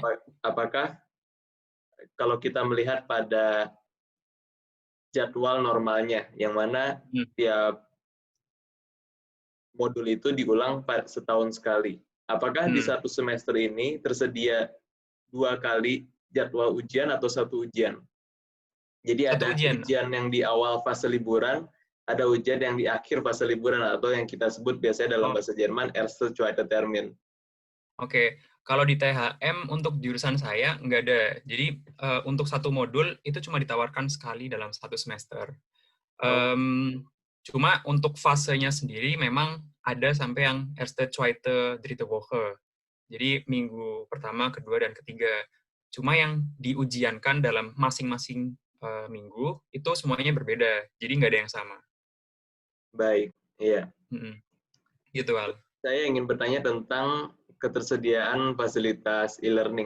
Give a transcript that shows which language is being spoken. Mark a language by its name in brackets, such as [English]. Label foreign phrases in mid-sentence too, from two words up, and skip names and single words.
[Indonesian] Apakah kalau kita melihat pada jadwal normalnya, yang mana tiap modul itu diulang setahun sekali. Apakah di 1 semester ini tersedia 2 kali jadwal ujian atau 1 ujian? Jadi Satu ada ujian. ujian yang di awal fase liburan, ada ujian yang di akhir fase liburan, atau yang kita sebut biasanya dalam bahasa Jerman [German] erste zweite Termin. [Indonesian] Oke, kalau di THM untuk jurusan saya nggak ada. Jadi untuk satu modul itu cuma ditawarkan sekali dalam 1 semester. Oh, Cuma untuk fasenya sendiri memang ada sampai yang [German] erste, zweite, dritte Woche. [Indonesian] Jadi minggu pertama, kedua, dan ketiga. Cuma yang diujiankan dalam masing-masing minggu itu semuanya berbeda. Jadi nggak ada yang sama. baik. Iya. Gitu, Al. Saya ingin bertanya tentang ketersediaan fasilitas e-learning.